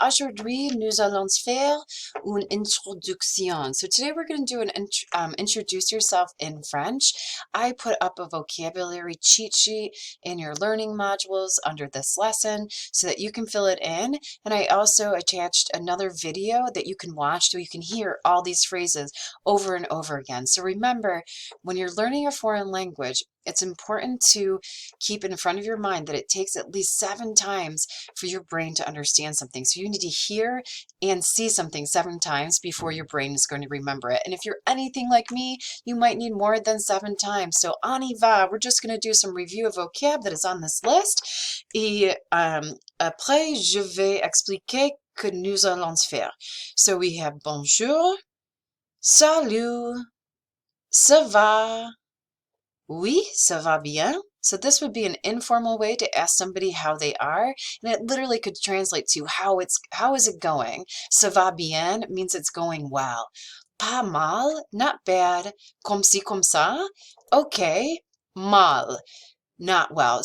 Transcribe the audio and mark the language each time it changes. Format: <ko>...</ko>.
<fr>Aujourd'hui, nous allons faire une introduction.</fr> <en>So today we're going to do an introduce yourself in French. I put up a vocabulary cheat sheet in your learning modules under this lesson so that you can fill it in. And I also attached another video that you can watch so you can hear all these phrases over and over again. So remember, when you're learning a foreign language, it's important to keep in front of your mind that it takes at least 7 times for your brain to understand something. So you need to hear and see something 7 times before your brain is going to remember it. And if you're anything like me, you might need more than 7 times. So</en> <fr>on y va,</fr> <en>we're just going to do some review of vocab that is on this list.</en> <fr>Et après, je vais expliquer que nous allons faire.</fr> <en>So we have</en> <fr>bonjour, salut, ça va, oui, ça va bien.</fr> <en>So this would be an informal way to ask somebody how they are, and it literally could translate to how is it going.</en> <fr>Ça va bien</fr> <en>means it's going well.</en> <fr>Pas mal,</fr> <en>not bad.</en> <fr>Comme ci, comme ça.</fr> <en>Okay. Mal, not well.</en>